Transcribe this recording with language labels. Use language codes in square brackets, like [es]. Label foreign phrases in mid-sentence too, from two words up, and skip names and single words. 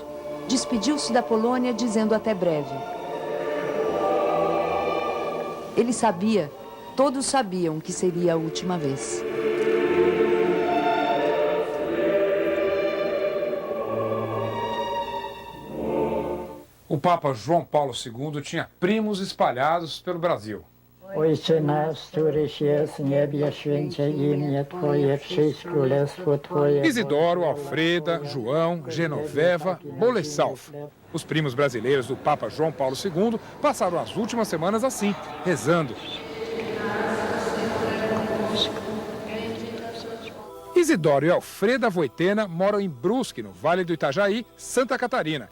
[pt] Despediu-se da Polônia dizendo até breve. Ele sabia, todos sabiam que seria a última vez. O Papa João Paulo II tinha primos espalhados pelo Brasil. [pl] Ojcze nasz, któryś jest w niebie, święcie imię Twoje, przyjdź królestwo Twoje. [pt] Isidoro, Alfreda, João, Genoveva, Bolessalf. Os primos brasileiros do Papa João Paulo II passaram as últimas semanas assim, rezando. Isidoro e Alfreda Voitena moram em Brusque, no Vale do Itajaí, Santa Catarina.